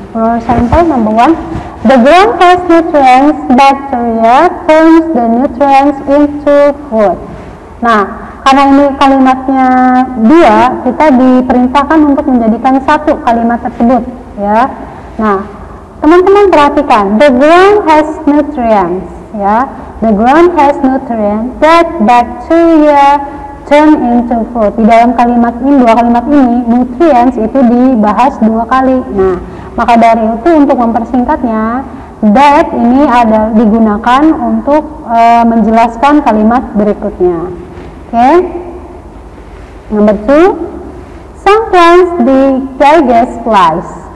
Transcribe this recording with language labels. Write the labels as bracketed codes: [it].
[en] For example, number 1, the ground has nutrients, bacteria turns the nutrients into food. [id] Nah, karena ini kalimatnya 2, kita diperintahkan untuk menjadikan 1 kalimat tersebut, ya. Nah, teman-teman perhatikan, [en] the ground has nutrients, [id] ya. [en] The ground has nutrients that bacteria turn into food. [id] Di dalam kalimat ini, 2 kalimat ini, nutrients itu dibahas 2 kali. Nah, maka dari itu untuk mempersingkatnya, that ini ada digunakan untuk menjelaskan kalimat berikutnya. Oke. [en] Number 2, some plants digest flies.